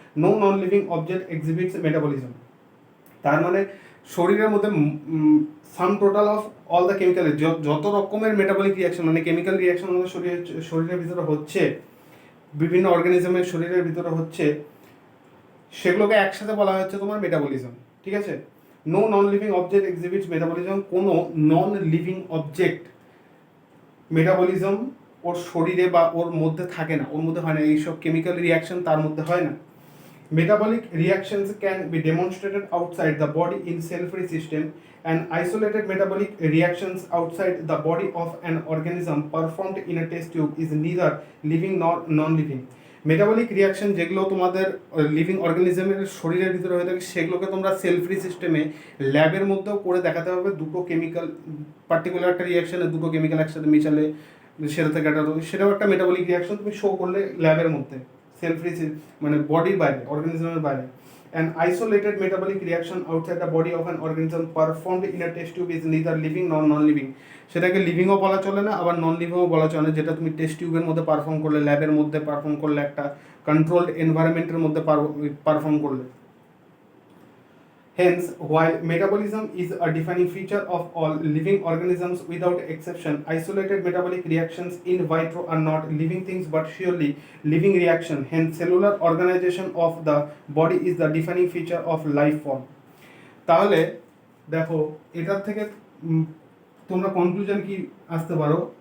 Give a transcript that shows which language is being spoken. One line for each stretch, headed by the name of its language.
English: No non-living object exhibits metabolism.
Bangla: তার মানে শরীরের মধ্যে
English: sum total of all the chemical,
Bangla: যত রকমের মেটাবলিক রিয়াকশন মানে কেমিক্যাল রিয়াকশন আমাদের শরীরের ভিতরে হচ্ছে, বিভিন্ন অর্গানিজমের শরীরের ভিতরে হচ্ছে, সেগুলোকে একসাথে বলা হচ্ছে তোমার মেটাবলিজম। ঠিক আছে?
English: No non living object exhibits metabolism.
Bangla: কোনো নন লিভিং অবজেক্ট মেটাবলিজম ওর শরীরে বা ওর মধ্যে থাকে না, ওর মধ্যে হয় না, এইসব কেমিক্যাল রিয়াকশন তার মধ্যে হয় না।
English: Metabolic reactions can be demonstrated outside the body in cell-free system, and isolated metabolic reactions outside the body of an organism performed in a test tube is neither living nor non-living.
Bangla: Metabolic reaction যেগুলো তোমাদের living অর্গানিজমের শরীরের ভিতরে হয়ে থাকে, সেগুলোকে তোমরা sell free সিস্টেমে ল্যাবের মধ্যেও করে দেখাতে হবে। দুটো কেমিক্যাল, পার্টিকুলার একটা রিয়াকশানে দুটো কেমিক্যাল একসাথে মিশালে সেটা থেকে একটা, সেটাও একটা মেটাবলিক রিয়াকশন তুমি শো করলে ল্যাবের মধ্যে, সেল ফ্রি মানে বডির বাইরে, অর্গানিজমের বাইরে।
English: An isolated metabolic reaction outside the body of an organism performed in a test tube is neither living nor non-living.
Bangla: সেটাকে লিভিংও বলা চলে না, আবার নন লিভিংও বলা চলে না। যেটা তুমি টেস্ট টিউবের মধ্যে পারফর্ম করলে, ল্যাবের মধ্যে পারফর্ম করলে, একটা কন্ট্রোলড এনভায়রনমেন্টের মধ্যে পারফর্ম করলে।
English: Hence, while metabolism is a defining feature of all living organisms without exception, isolated metabolic reactions in vitro are not living things but surely living reaction. Hence, cellular organization of the body is the defining feature of life form.
Bangla: তাহলে দেখো এটার থেকে তোমরা conclusion কি আসতে পারো?